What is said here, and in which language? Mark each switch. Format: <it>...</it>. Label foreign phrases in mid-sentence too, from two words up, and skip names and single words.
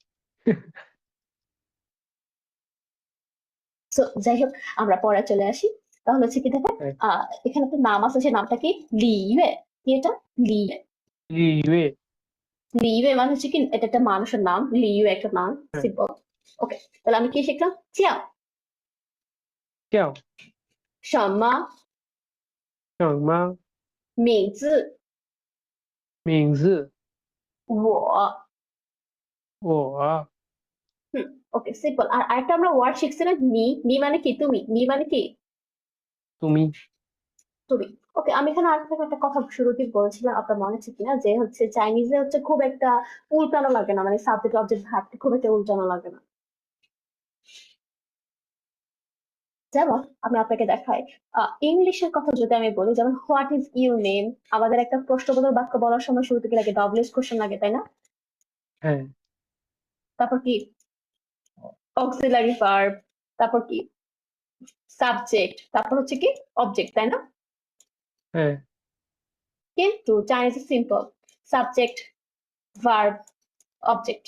<bn>তো যাই হোক, আমরা পড়ায় চলে আসি। তাহলে হচ্ছে কি দেখেন, হ্যাঁ। এখানে একটা নাম আছে, সে নামটা কি? লি ইয়ে। কি এটা? লি ইয়ে। লিওয়ে। লি ইয়ে মানে হচ্ছে কি, এটা একটা মানুষের নাম, লি ইয়ে একটা নাম, হ্যাঁ। সিম্পল। ওকে, তাহলে আমি কি শিখলাম? চিয়া</bn> <zh>叫什么什么名字？名字？我我</zh> <bn>হুম, ওকে, সিম্পল। আর আরেকটা আমরা ওয়ার্ড শিখছি না, নি। নি মানে কি? তুমি। নি মানে কি? তুমি। তুমি। ওকে, আমি এখানে আরেকটা একটা কথা শুরুতেই বলেছিলাম, আপনার মনে আছে কিনা, যে হচ্ছে চাইনিজে হচ্ছে খুব একটা উল্টানো লাগে না, মানে</bn> <en>subject object verb</en> <bn>খুব একটা উল্টানো লাগে না। যেমন আমি আপনাকে দেখাই, ইংলিশের কথা যদি আমি বলি, যেমন</bn> <en>what is your name,</en> <bn>আমাদের একটা প্রশ্নবোধক বাক্য বলার সময় শুরুতে কি লাগে?</bn> <en>WS question</en> <bn>লাগে, তাই না? হ্যাঁ। তারপর কি?</bn> <en>auxiliary verb.</en> <bn>তারপর কি? সাবজেক্ট। তারপর হচ্ছে কি? অবজেক্ট, তাই না? হ্যাঁ। কিন্তু চাইনিজে সিম্পল,</bn> <en>subject, verb, object.</en>